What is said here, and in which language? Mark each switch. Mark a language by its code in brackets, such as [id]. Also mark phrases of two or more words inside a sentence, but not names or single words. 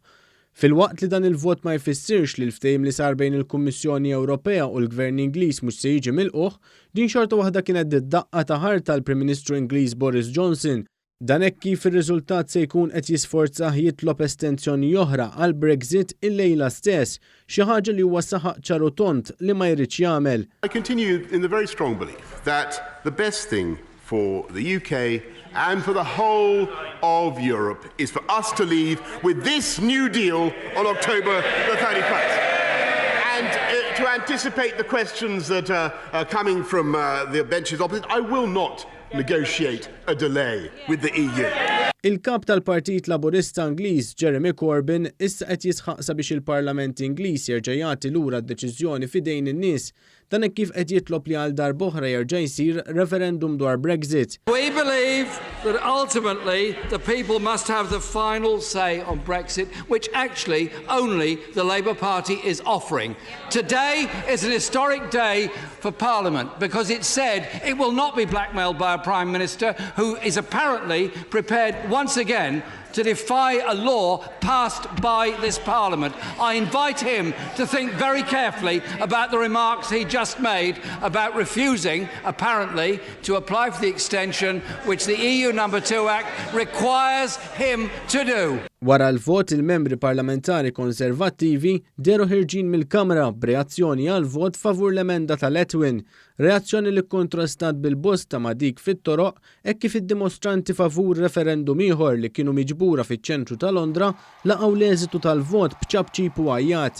[mt] Fil-waqt li dan il-vot ma jfissirx li l-ftehim li sar bejn il-Kummissjoni Ewropea u l-Gvern Ingliż mhux se jiġi milquh, din xorta waħda kienet daqqa ta' ħarta tal-Prim Ministru Ingliż Boris Johnson. Dan hekk kif ir-riżultat se jkun qed jisforzah jitlob estensjoni oħra għal Brexit il-lejla stess, xi ħaġa li huwa saħaq ċaru tont li ma jridx jagħmel. [en] I continue in the very strong belief that the best thing for the UK and for the whole of Europe is for us to leave with this new deal on October the 31st. And to anticipate the questions that are coming from the benches opposite, I will not negotiate a delay with the EU. [mt] Il-kap tal-Partit Laburista Ingliż Jeremy Corbyn issa qed jisħaq sabiex il-Parlament Ingliż jerġa' jagħti lura d-deċiżjoni f'idejn in-nies dan hekk kif qed jitlob li għal darb'oħra jerġa' jsir referendum dwar Brexit. [en] We believe that ultimately the people must have the final say on Brexit, which actually only the Labour Party is offering. Today is an historic day for Parliament because it said it will not be blackmailed by a Prime Minister who is apparently prepared once again to defy a law passed by this Parliament. I invite him to think very carefully about the remarks he just made about refusing, apparently, to apply for the extension which the EU No. 2 Act requires him to do. [mt] Wara l-vot il-membri parlamentari konservattivi deru ħirġin mill-Kamra b'reazzjoni għal-vot favur l-emenda ta' Letwin, reazzjoni li kontrastat bil-bosta ma' dik fit-toroq hekk kif id-dimostranti favur referendum ieħor li kienu miġbura fiċ-ċentru ta' Londra laqgħu l-eżitu tal-vot b'ċabċib u għajjat.